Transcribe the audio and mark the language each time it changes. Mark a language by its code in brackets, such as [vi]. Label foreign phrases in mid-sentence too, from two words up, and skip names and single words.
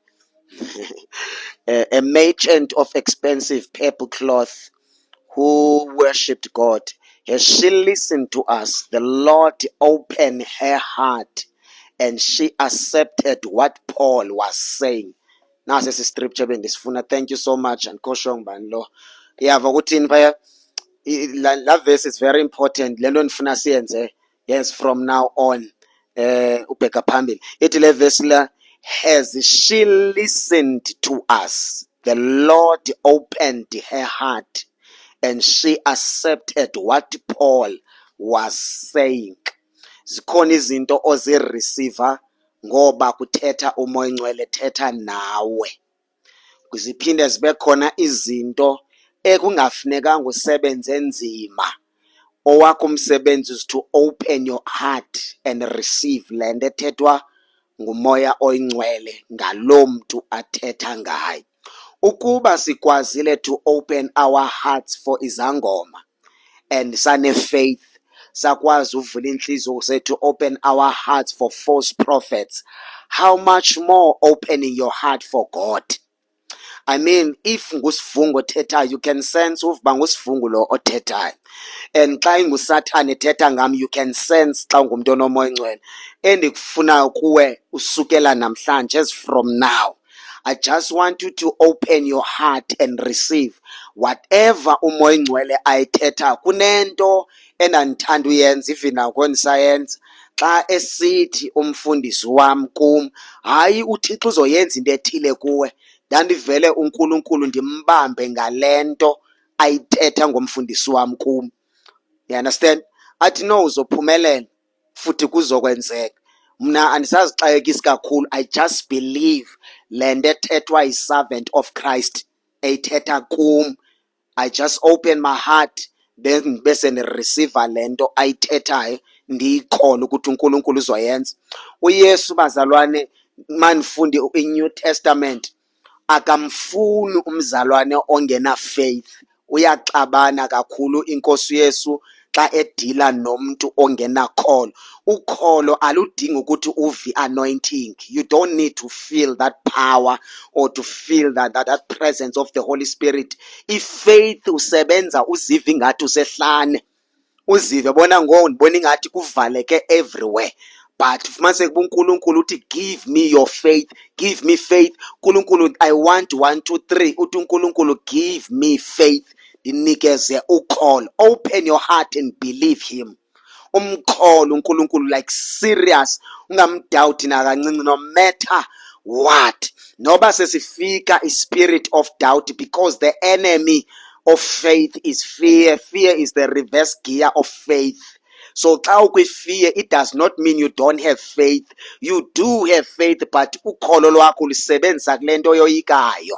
[en] A merchant of expensive purple cloth who worshipped God. As she listened to us, the Lord opened her heart and she accepted what Paul was saying. Now says the scripture bendisifuna. Thank you so much. And koshong banlo. [xh] Yava ukuthi phaya la [en] verse is very important. [xh] Lento ndifuna siyenze, [en] yes, from now on. [xh] Ubheka phambili. Ithi le verse la, [en] as she listened to us, the Lord opened her heart and she accepted what Paul was saying. [xh] Zikhona izinto ozireceiver ngoba kuthetha uMoya Ingcwele ethetha nawe. Kuziphinde zibe khona izinto ekungafunekanga usebenze nzima. Owakho umsebenzi [en] is to open your heart and receive [xh] le nto ethethwa nguMoya Oyingcwele ngalo mntu athetha ngayo. Ukuba sikwazile [en] to open our hearts for izangoma and sane faith, [xh] sakwazi uvula inhliziyo zethu, [en] open our hearts for false prophets, how much more opening your heart for God? I mean, if [xh] ngusivungu othethayo, [en] you can sense [xh] uba ngusivungu lo othethayo. And xa inguSathane ethetha ngam, [en] you can sense [xh] xa ungumntu onoMoya Ingcwele. Endikufunayo kuwe usukela namhlanje, [en] as from now, I just want you to open your heart and receive whatever [xh] uMoya Ingcwele ayithetha. Kunento endandithanda uyenza [en] even now when [xh] ndisayenza, xa esithi umfundisi wam kum, hayi uThixo uzoyenza into ethile kuwe, ndandivele uNkulunkulu ndimbambe ngale nto ayithetha ngomfundisi wam kum. [en] You understand? [xh] Athi no, uzophumelela futhi kuzokwenzeka. Mna andisazixakekisi kakhulu, [en] I just believe [xh] le nto ethethwa [en] yi-servant of Christ [xh] eyithetha kum. [en] I just open my heart then [xh] bese ndireceiva le nto ayithethayo, ndiyikholwe ukuthi uNkulunkulu uzoyenza. UYesu bazalwane, manifunde iNew Testament, akamfuni umzalwane ongena faith. Uyaxabana kakhulu iNkosi Yesu xa edila nomuntu ongena kholo. Ukholo aludingi ukuthi uve anointing. [en] You don't need to feel that power or to feel that presence of the Holy Spirit. [xh] Faith usebenza uzive ingathi usehlane, uzive bona ndibona ingathi kuvaleke everywhere. [en] But [xh] fumanise uNkulunkulu uthi [en] give me your faith, give me faith. uNkulunkulu, I want 1 2 3. [xh] uthi uNkulunkulu [en] give me faith, [xh] ndinikeze ukholo. [en] Open your heart and believe him. [xh] Umkholo uNkulunkulu [en] like serious, [xh] ungamdoubt nakancinci, [en] no matter what. [xh] Noba sesifika [en] spirit of doubt, because the enemy of faith is fear. Fear is the reverse gear of faith. [xh] So xa ukwi-fear, [en] it does not mean you don't have faith. You do have faith, but [xh] ukholo lwakho lisebenzisa kule nto yoyikayo.